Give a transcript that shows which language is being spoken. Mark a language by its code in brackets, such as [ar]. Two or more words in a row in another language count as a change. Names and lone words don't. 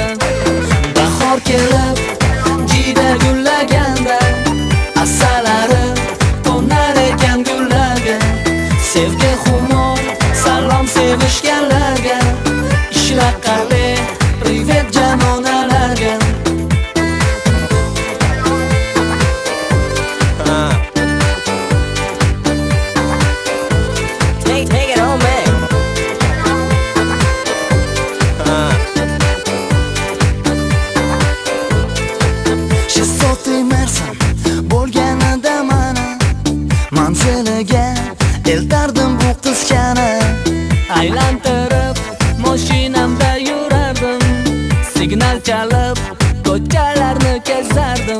[uz] bahor kelib jida gullaganda, asalari qo'nar ekan gullarga, sevgi xumor salom sevishganlarga, ishlar qale privet jamonalarga. [en] Take it home, man. [uz] Shizotli mersam bo'lganida mana manziliga eltardim bu qizchani. Aylantirib mashinamda yurardim, signal chalib ko'chalarni kezardim.